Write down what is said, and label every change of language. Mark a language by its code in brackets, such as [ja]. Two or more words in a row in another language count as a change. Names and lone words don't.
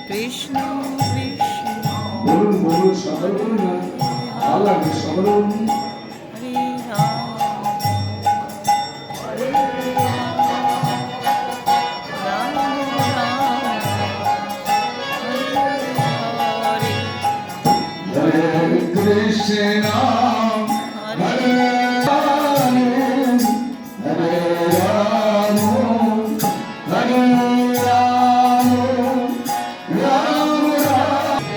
[bn] কৃষ্ণ কৃষ্ণ বলুন বলুন সকল বলুন না ভালো লাগবে সকল বলুন [sa] হরে রাম হরে রাম রাম রাম হরে হরে হরে কৃষ্ণ হরে রাম হরে রাম হরে রাম রাম রাম